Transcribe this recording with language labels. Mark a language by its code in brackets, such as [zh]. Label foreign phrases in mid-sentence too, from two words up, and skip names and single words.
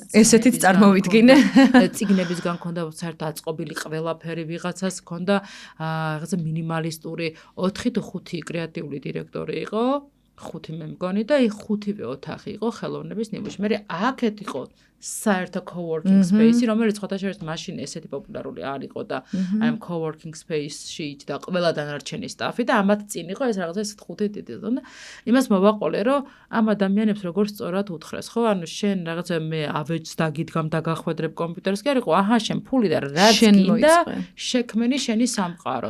[ka] ესეთიც წარმოვიდგინე. წიგნებისგან ქონდა საერთოდ აწყობილი ყველაფერი, ვიღაცას ქონდა რაღაცა მინიმალისტური 4 თუ 5 კრეატიული დირექტორი იყო, 5 მე მგონი და აი 5-ვე ოთახი იყო ხელოვნების ნიმუში. მე აქეთ იყო საერთო [en] co-working space- [ka] ი, რომელიც ხოთაშორის მაშინ ესეთი პოპულარული არ იყო და აი ამ [en] co-working space- [ka] ში და ყველა დანარჩენი სტაფი და ამათ წინ იყო ეს რაღაცა 5 დიდი ზონა. იმას მოვაყოლე, რომ ამ ადამიანებს როგორ სწორად უთხრეს, ხო? ანუ შენ რაღაცა მე ავეჯს დაგიდგამ და გახვედრებ კომპიუტერს, კი არ იყო, აჰა შენ ფული და რაც გინდა შექმენი შენი სამყარო.